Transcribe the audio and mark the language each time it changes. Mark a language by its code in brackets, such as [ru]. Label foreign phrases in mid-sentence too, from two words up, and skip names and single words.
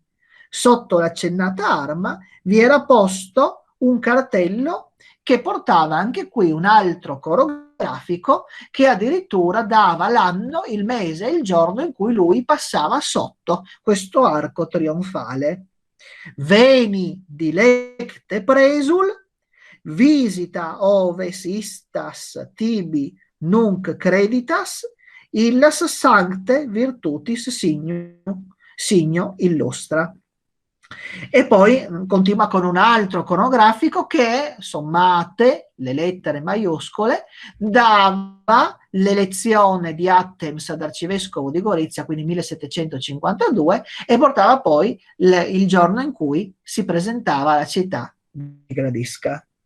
[it] Sotto l'accennata arma vi era posto un cartello che portava anche qui un altro corografico che addirittura dava l'anno, il mese e il giorno in cui lui passava sotto questo arco trionfale. [la] Veni dilecte presul, visita oves istas tibi nunc creditas, illas sancte virtutis signo illustra. [it] E poi continua con un altro conografico che, sommate le lettere maiuscole, dava l'elezione di Attems ad arcivescovo di Gorizia, quindi 1752, e portava poi il giorno in cui si presentava alla città di Gradisca.